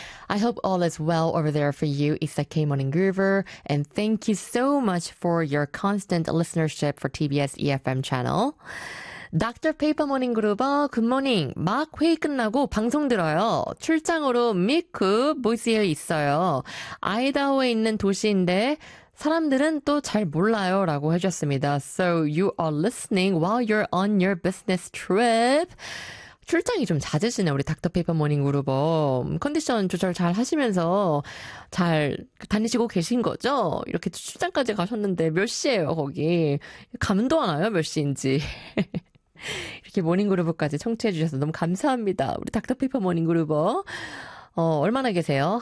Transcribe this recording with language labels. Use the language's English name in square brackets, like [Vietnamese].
[English] I hope all is well over there for you, Issa K. Morning Groover. And thank you so much for your constant listenership for TBS EFM channel. Dr. Paper Morning Groover, good morning. [Korean] 막 회의 끝나고 방송 들어요. 출장으로 미크 보이스에 있어요. 아이다호에 있는 도시인데 사람들은 또 잘 몰라요 라고 해주셨습니다. [English] So you are listening while you're on your business trip. [Korean] 출장이 좀 잦으시네 우리 닥터 페이퍼 모닝 그루버 컨디션 조절 잘 하시면서 잘 다니시고 계신 거죠? 이렇게 출장까지 가셨는데 몇 시예요 거기? 감도 안 와요 몇 시인지 이렇게 모닝 그루버까지 청취해 주셔서 너무 감사합니다 우리 닥터 페이퍼 모닝 그루버 얼마나 계세요?